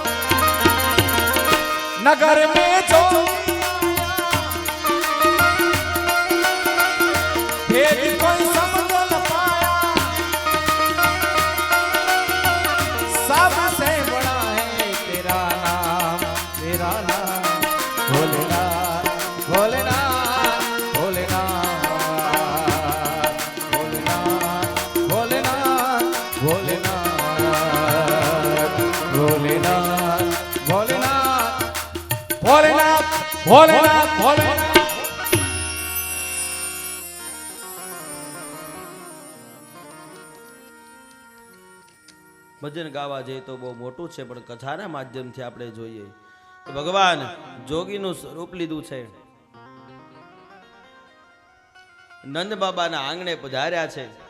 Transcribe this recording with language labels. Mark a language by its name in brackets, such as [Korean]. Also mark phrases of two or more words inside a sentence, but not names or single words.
[Hindi] नगर में जो भेद कोई समझ न पाया सबसे बड़ा है तेरा नाम भोलेनाथ भोलेनाथ भोलेनाथ भोलेनाथ भोलेनाथ भोलेनाथ भोलेनाथ भोलेनाथ भोलेनाथ भोलेनाथ भोलेनाथ [Gujarati] ભજન ગાવા જઈએ તો બહુ મોટું છે, પણ કથાના માધ્યમથી આપણે જોઈએ તો ભગવાન જોગીનું સ્વરૂપ લીધું છે. નંદ બાબાના આંગણે પધાર્યા છે.